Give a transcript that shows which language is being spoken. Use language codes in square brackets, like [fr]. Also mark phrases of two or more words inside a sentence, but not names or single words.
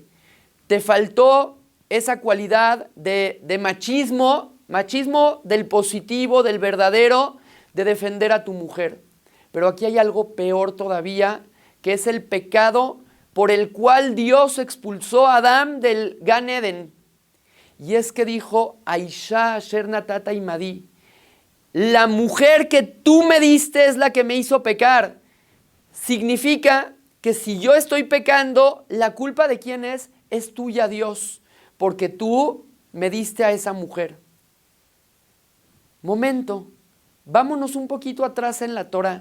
[es] Te faltó esa cualidad de machismo del positivo, del verdadero, de defender a tu mujer. Pero aquí hay algo peor todavía, que es el pecado por el cual Dios expulsó a Adán del Gan Eden. Y es que dijo, [he] האשה אשר נתתה עמדי, [es] la mujer que tú me diste es la que me hizo pecar. Significa que si yo estoy pecando, la culpa de quién es tuya, Dios, porque tú me diste a esa mujer. Momento, vámonos un poquito atrás en la Torah.